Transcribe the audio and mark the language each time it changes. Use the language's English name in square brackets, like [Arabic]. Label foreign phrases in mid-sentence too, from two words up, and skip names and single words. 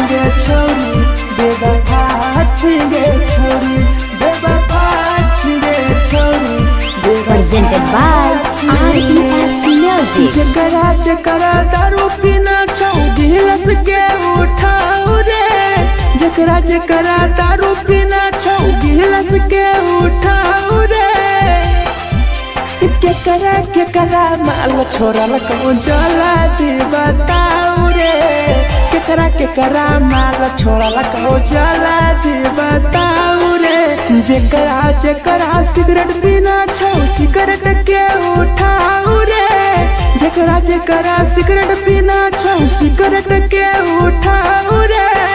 [Maithili] छौरी बेवफा छिगे छौरी बेवफा छिगे छौरी [English] Presented by RES Music. [Maithili] जकरा जकरा दारू पीना छौ गिलास के उठाओ रे जकरा जकरा दारू पीना छौ गिलास के उठाओ रे केकरा माल छोड़ल को जला दी बताओ रे केकरा माल छोड़ल को जला दी बताओ रे जकरा सिगरेट पीना छौ सिगरेट के उठाओ रे जकरा सिगरेट पीना छौ सिगरेट के उठाओ रे